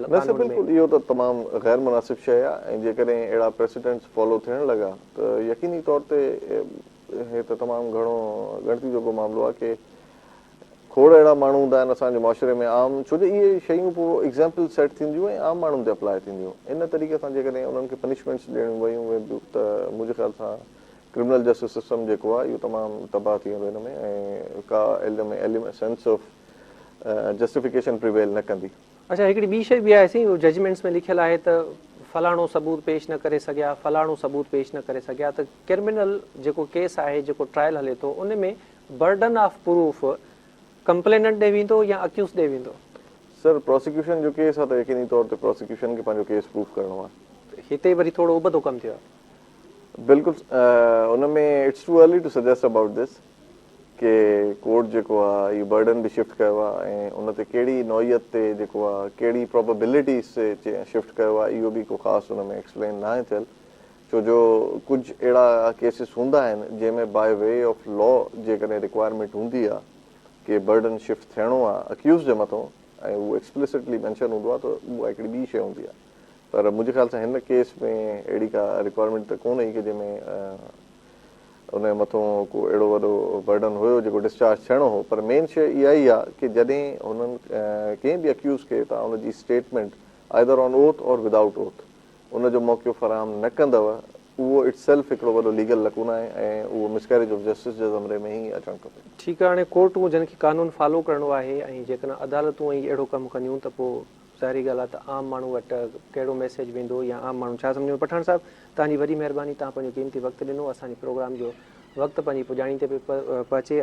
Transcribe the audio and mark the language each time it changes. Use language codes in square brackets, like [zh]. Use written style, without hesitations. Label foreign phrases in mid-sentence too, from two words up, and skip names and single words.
[sd] न सर, बिल्कुलु इहो त तमामु ग़ैर मुनासिब शइ आहे। ऐं जेकॾहिं अहिड़ा [en] precedents follow [sd] थियण लॻा त यकीनी तौर ते हे त तमामु घणो ॻणती जोॻो मामिलो आहे कि खोड़ अहिड़ा माण्हू हूंदा आहिनि असांजे मुआशिरे में आम, छो जो इहे शयूं पोइ [en] example set [sd] थींदियूं ऐं आम माण्हुनि ते अप्लाई थींदियूं। इन तरीक़े सां जेकॾहिं उन्हनि खे पनिशमेंट्स ॾियणियूं वयूं त मुंहिंजे ख़्याल सां [en] criminal justice system [sd] जेको आहे इहो तमामु तबाह थी वेंदो हिन में, ऐं का [en] sense of justification prevail [sd] न कंदी। अच्छा, हिकिड़ी ॿी शइ बि आहे साईं, जजमेंट्स में लिखियलु आहे त फलाणो सबूत पेश न करे सघिया, फलाणो सबूत पेश न करे सघिया, त क्रिमिनल जेको केस आहे, जेको ट्रायल हले थो, उन में [en] burden of proof complainant [sd] ॾे वेंदो या अक्यूज़ ॾे वेंदो? सर, प्रोसिक्यूशन जो केस आहे त यकीनी तौर ते प्रोसिक्यूशन खे पंहिंजो [en] case proof [sd] करणो आहे। हिते वरी थोरो उबतो कमु थियो आहे। बिल्कुलु, उन में [en] it's too early to suggest about this [sd] कि कोर्ट जेको आहे इहो बर्डन बि शिफ्ट कयो आहे ऐं उन ते कहिड़ी नौइयत ते जेको आहे कहिड़ी प्रोबेबिलिटीज़ ते शिफ्ट कयो आहे, इहो बि को ख़ासि हुन में एक्सप्लेन न आहे थियल। छो जो कुझु अहिड़ा केसिस हूंदा आहिनि जंहिंमें [en] by way of law [sd] जेकॾहिं रिक्वायरमेंट हूंदी आहे कि [en] burden shift [sd] थियणो आहे अक्यूज़ जे मथां ऐं उहो [en] explicitly mention [sd] हूंदो आहे, त उहा हिकिड़ी ॿी शइ हूंदी आहे। पर मुंहिंजे ख़्याल सां हिन केस में अहिड़ी का रिक्वायरमेंट त कोन्हे कि जंहिंमें उनजे मथां को अहिड़ो वॾो बर्डन हुयो जेको डिस्चार्ज थियणो हो। पर मेन शइ इहा ई आहे कि जॾहिं हुननि कंहिं बि अक्यूज़ खे तव्हां हुनजी [en] statement either on oath or without oath [sd] उनजो मौक़ो फ़राहम न कंदव, उहो [en] it's self [sd] हिकिड़ो वॾो [en] legal lacuna [sd] आहे ऐं उहो [en] miscarriage of justice [sd] जे ज़मरे में ई अचणु खपे। ठीकु आहे, हाणे कोर्टूं जिन खे कानून फॉलो करिणो आहे ऐं जेकॾहिं अदालतूं ई अहिड़ो कमु कंदियूं त पोइ ज़ाहिरी ॻाल्हि आहे त आम माण्हू वटि कहिड़ो मैसेज वेंदो या आम माण्हू छा सम्झो। पठाण साहिबु, तव्हांजी वॾी महिरबानी, तव्हां पंहिंजो क़ीमती वक़्तु ॾिनो। असांजे प्रोग्राम जो वक़्तु पंहिंजी पुॼाणी ते पहुचे।